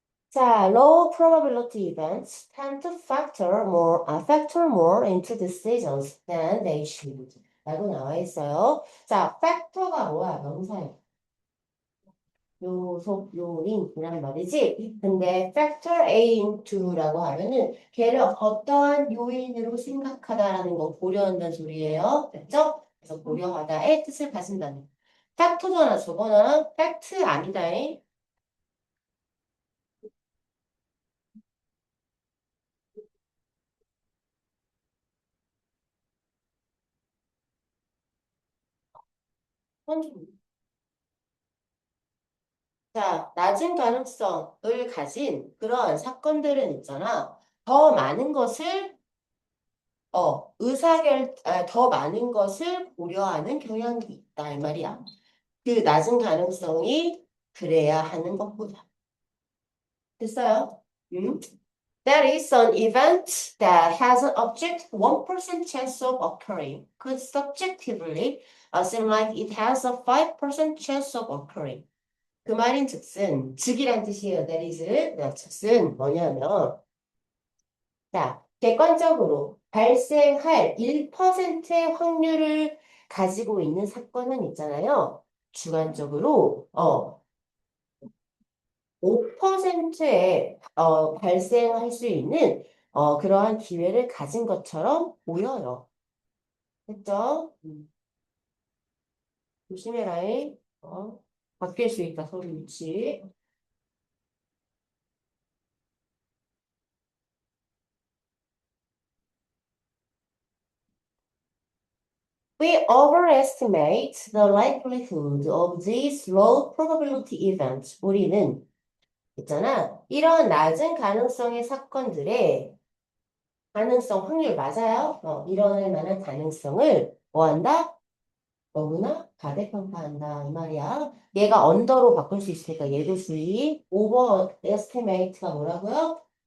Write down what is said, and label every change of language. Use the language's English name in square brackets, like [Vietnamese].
[English] 자, low probability events tend to factor more into decisions than they should. [Korean] 라고 나와 있어요. 자, factor가 뭐야? 명사야. 요소, 요인이란 말이지. 근데 [English] factor A into [Korean] 라고 하면은 걔를 어떠한 요인으로 생각하다라는 거 고려한다는 소리예요. 됐죠? 그래서 고려하다의 뜻을 가진다는. 팩토잖아, 저거는 팩트 아니다잉. 자, 낮은 가능성을 가진 그런 사건들은 있잖아. 더 많은 것을, 더 많은 것을 고려하는 경향이 있다, 이 말이야. 그 낮은 가능성이 그래야 하는 것보다. 됐어요? 음? [English] That is an event that has an object 1% chance of occurring. Could subjectively seem like it has a 5% chance of occurring. [Korean] 그 말인 즉슨, 즉이란 뜻이에요. [English] that is. [Korean] 즉슨 뭐냐면, 자, 객관적으로 발생할 1%의 확률을 가지고 있는 사건은 있잖아요. 주관적으로, 5%의 발생할 수 있는 그러한 기회를 가진 것처럼 보여요. 됐죠? 조심해라잉. 바뀔 수 있다, 서로 위치. [English] We overestimate the likelihood of these low probability events. [Korean] 우리는 있잖아. 이런 낮은 가능성의 사건들의 가능성 확률 맞아요? 일어날 만한 가능성을 뭐 한다? 너무나 과대평가한다 이 말이야. 얘가 언더로 바꿀 수 있으니까 얘도 수위 오버 에스티메이트가 뭐라고요?